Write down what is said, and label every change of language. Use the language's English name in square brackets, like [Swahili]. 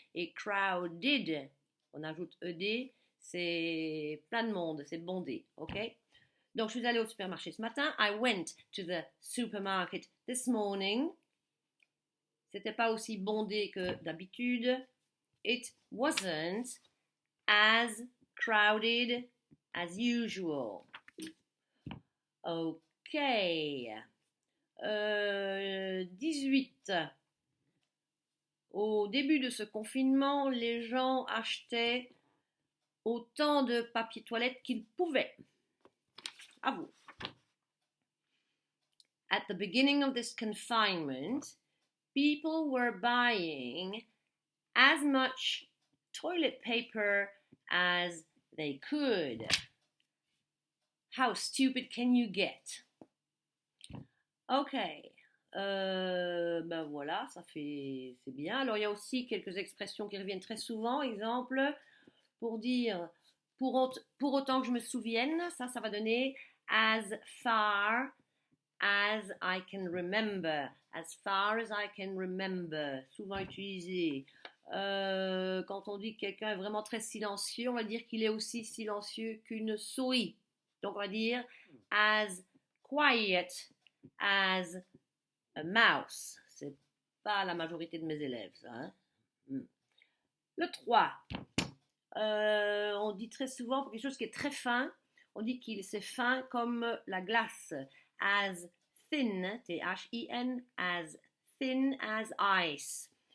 [French] Et crowded, on ajoute E-D, c'est plein de monde, c'est bondé. Ok? Donc, je suis allée au supermarché ce matin. [English] I went to the supermarket this morning. [French] C'était pas aussi bondé que d'habitude. [English] It wasn't as crowded as usual. Ok. 18. [French] Au début de ce confinement, les gens achetaient autant de papier toilette qu'ils pouvaient. À vous. [English] At the beginning of this confinement, people were buying as much toilet paper as they could. How stupid can you get? Ok. [French] Ben voilà, c'est bien. Alors il y a aussi quelques expressions qui reviennent très souvent. Exemple, pour dire pour autant que je me souvienne, ça va donner [English] as far as I can remember. As far as I can remember. [French] Souvent utilisé. Quand on dit que quelqu'un est vraiment très silencieux, on va dire qu'il est aussi silencieux qu'une souris. Donc on va dire [English] as quiet as a mouse. [French] C'est pas la majorité de mes élèves, ça. Hein? Le 3. On dit très souvent pour quelque chose qui est très fin, on dit qu'il c'est fin comme la glace. [English] As thin, T-H-I-N, as thin as ice.